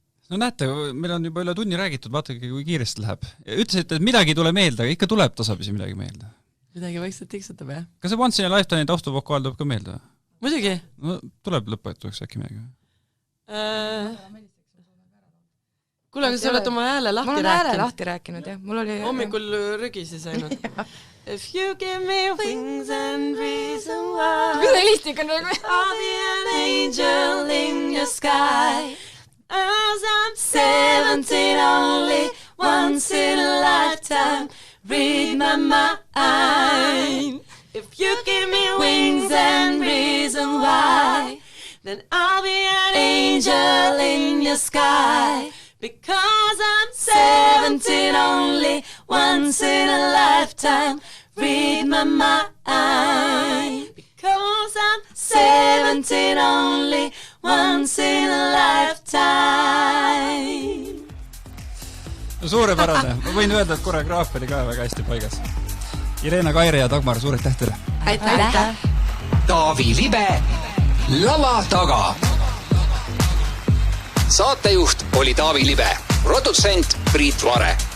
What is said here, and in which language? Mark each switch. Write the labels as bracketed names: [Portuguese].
[Estonian] No näete, meil on juba üle tunni räägitud, vaadake, kui kiiresti läheb. Ütlesite, et midagi ei tule meelde, aga ikka tuleb tasapisi midagi meelde. Midagi vaikselt tiksutab, jah? Kas see Once in a Lifetime'i taustuvokaal tuleb ka meelde? Muidugi. No tuleb lõpetuseks äkki midagi. Kuule, aga sa oled oma hääle lahti rääkinud? Mul on hääle lahti rääkinud, jah. Mul oli... Hommikul rügises ainult. [English] If you give me wings and reason why [Estonian] Mida helistik on nagu? [English] I'll be an angel in your sky As I'm 17 only Once in a lifetime Read my mind If you give me wings and reason why Then I'll be an angel in your sky Because I'm 17 only, once in a lifetime, read my mind. Because I'm 17 only, once in a lifetime. [Estonian] No suurepärane, ma võin öelda, et koreograaf oli ka väga hästi paigas. Irena Kaire ja Dagmar, suured tähtele. Aitäh! Taavi Libe, lava taga. Saatejuht oli Taavi Libe, produtsent Priit Vare.